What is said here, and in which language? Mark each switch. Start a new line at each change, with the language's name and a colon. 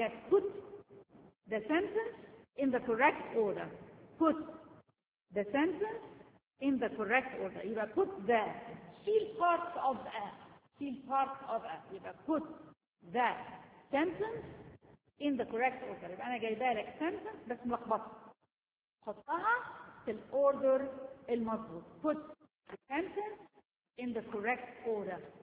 English: put the sentence in the correct order. put the sentence in the correct order. You have put the, feel part of a, feel part of a. You have put the sentence in the correct order.
Arabic: يبقى انا جايبها لك sentence بس ملخبطه. حطها في الاوردر المظبوط.
English: put the sentence in the correct order.